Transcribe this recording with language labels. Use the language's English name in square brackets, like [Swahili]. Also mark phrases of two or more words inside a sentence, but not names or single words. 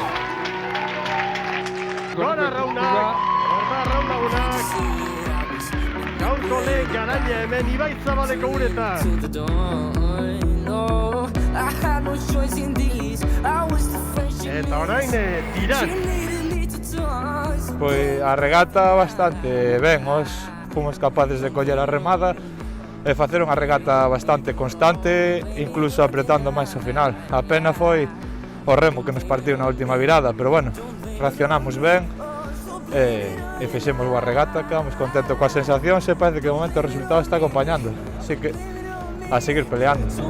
[Basque] Gora Arraunak, Gorda Arraun-Lagunak. Gaurko lehen garaile hemen Ibaitzabaleko uretan. Eta orain tiran. [Galician] Pois a regata bastante ben, fomos capaces de coller a remada e facer unha regata bastante constante, incluso apretando máis ao final. A pena foi o remo que nos partiu na última virada, pero bueno, reaccionamos ben e fixemos boa regata, quedamos contentos coas sensacións e parece que de momento o resultado está acompañando, así que a seguir peleando.